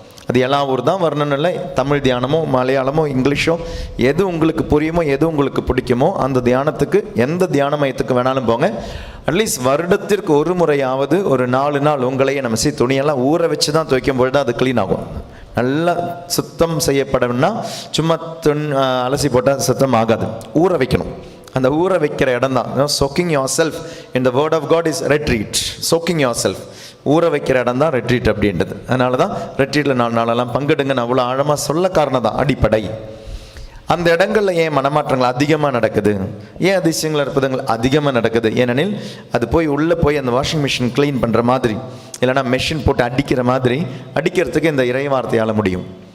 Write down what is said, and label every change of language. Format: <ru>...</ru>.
<ta>அது எல்லா ஊர் தான் வரணும்னு இல்லை, தமிழ் தியானமோ மலையாளமோ இங்கிலீஷோ எது உங்களுக்கு புரியுமோ எது உங்களுக்கு பிடிக்குமோ அந்த தியானத்துக்கு, எந்த தியான மையத்துக்கு வேணாலும் போங்க. அட்லீஸ்ட் வருடத்திற்கு ஒரு முறையாவது ஒரு 4 நாள் உங்களையே நம்ம துணியெல்லாம் ஊற வச்சு தான் துவைக்கும் பொழுது அது க்ளீன் ஆகும். நல்லா சுத்தம் செய்யப்படணும்னா சும்மா அலசி போட்டால் சுத்தம் ஆகாது, ஊற வைக்கணும். அந்த ஊற வைக்கிற இடம் தான்</ta> <en>soaking yourself in the word of God is retreat. soaking yourself,</en> <ta>ஊற வைக்கிற இடம் தான் ரெட்ரீட் அப்படின்றது. அதனால தான் ரெட்ரீட்டில் 4 நாளெல்லாம் பங்கெடுங்கன்னு அவ்வளோ ஆழமாக சொல்ல காரணம் தான் அடிப்படை. அந்த இடங்களில் ஏன் மனமாற்றங்கள் அதிகமாக நடக்குது, ஏன் அதிசயங்கள் அற்புதங்கள் அதிகமாக நடக்குது? ஏனெனில் அது போய் உள்ளே போய் அந்த வாஷிங் மிஷின் க்ளீன் பண்ணுற மாதிரி, இல்லைனா மெஷின் போட்டு அடிக்கிற மாதிரி அடிக்கிறதுக்கு இந்த இறை வார்த்தையால் முடியும்.</ta>